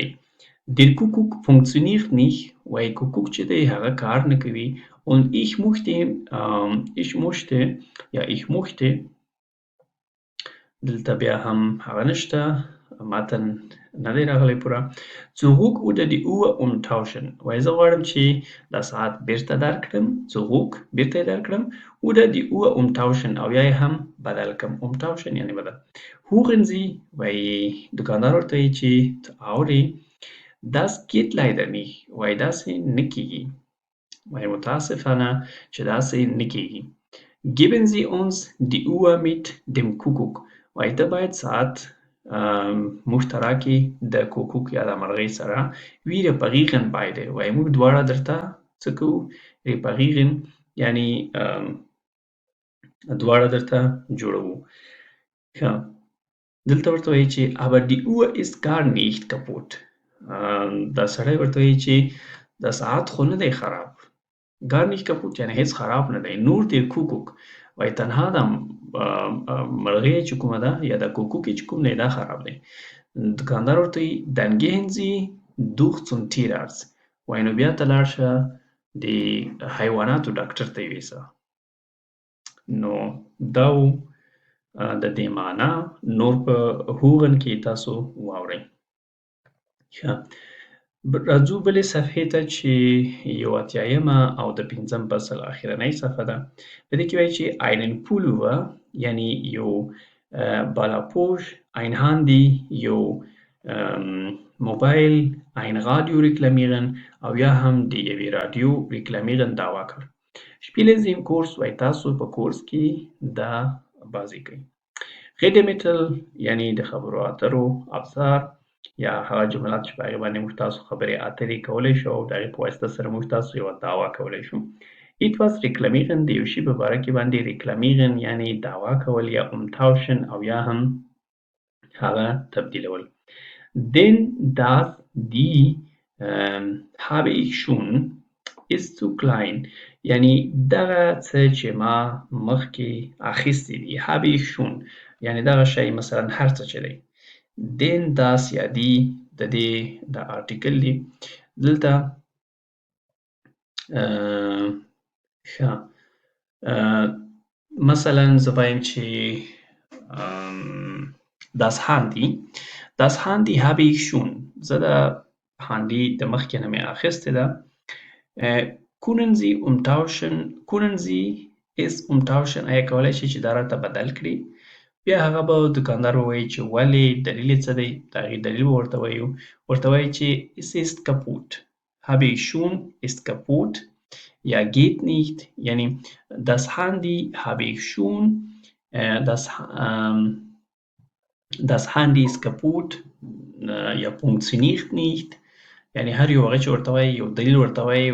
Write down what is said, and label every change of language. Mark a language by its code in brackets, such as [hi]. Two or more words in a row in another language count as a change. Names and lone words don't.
[de] Der Kuckuck funktioniert nicht. [ps] وایي کوکوک چې دی هغه کار نه کوي. [de] und ich möchte [ps] دلته بیا هم هغه نشته متن نه دی راغلی پوره. [de] Zurück oder die Uhr umtauschen. [ps] وایي زه غواړم چې دا ساعت بیرته درکړم. Zurück بیرته یې درکړم. [de] Oder die Uhr umtauschen [ps] او یا یې هم بدل کړم. Umtauschen یعنې بدل. [de] Hören Sie [ps] وایي دوکاندار ورته وایي چې ته اورې [de] Das geht leider nicht. [ps] وایي داسې نه کېږي. وایي متاسفانه چې داسې نه کېږي. [de] Geben Sie uns die Uhr mit dem Kuckuck. [ps] وایي ته باید ساعت موږ ته راکړې د کوکوک یا د مرغۍ سره. [de] Wir reparieren beide. [ps] وایي موږ دواړه درته څه کوو؟ reparieren یعنې دواړه درته جوړوو. ښه دلته ورته وایي چې [de] aber die Uhr ist gar nicht kaputt. [ps] دا سړی ورته وایي چې دا ساعت خو نه دی خراب. [de] gar nicht kaputt [ps] یعنې هیڅ خراب نه دی. [de] nur der Kuckuck [ps] وایي تنها دا مرغۍ چې کومه ده یا دا کوکوک چې کوم دی دا خراب دی. دوکاندار ورته وایي [de] dann gehen Sie durch zum Tierarzt. [ps] وایي نو بیا ته لاړ شه د حیواناتو ډاکټر ته یې یوسه. نو دا و د دې معنا. نور په هوغن کې تاسو واورئ. ښه راځو بلې صفحې ته چې یو اتیایمه او د پنځم فصل اخرنۍ صفحه ده. په دې کې وایي چې [de] einen Pullover [ps] یعنې یو بالاپوش، [de] ein Handy [ps] یو موبایل، [de] ein Radio reklamieren [ps] او یا هم د یوې راډیو reklamieren دعوا کړ. [de] Spielen Sie im Kurs [ps] وایي تاسو په کورس کې دا بازي کوئ. Redemittel یعنې د خبرو اترو ابزار یا هغه جملات چې په هغې باندې موږ تاسو خبرې اترې کولی شو او د هغې په واسطه سره موږ تاسو یوه دعوا کولی شو. [de] etwas reklamieren [ps] د یو شي په باره کې باندې reklamieren یعنې دعوا کول یا umtauschen او یا هم هغه تبدیلول. [de] denn das die habe ich schon ist zu klein [ps] یعنې دغه څه چې ما مخکې اخیستی دي [de] habe ich schon [ps] یعنې دغه شی مثلا هر څه چې دی. [de] denn das [ps] یا دی د دې د آرټیکل دی. دلته ښه مثلا زه وایم چې [de] das Handy habe ich schon. [ps] زه د هاندي د مخکې نه مې اخیستې ده. [de] können Sie es umtauschen [ps] آیا کولی شي چې دا راته بدل کړي؟ بیا هغه به دوکاندار ووایي چې ولې دلیل یې څه دی؟ د هغې دلیل به ورته وایو. ورته وایي چې [de] es ist kaputt. habe ich schon ist kaputt یا geht nicht یعنې das Handy habe ich schon das Handy ist kaputt یا funktioniert nicht [ps] یعنې هر یو هغه چې ورته وایي [de] یو دلیل ورته وایي.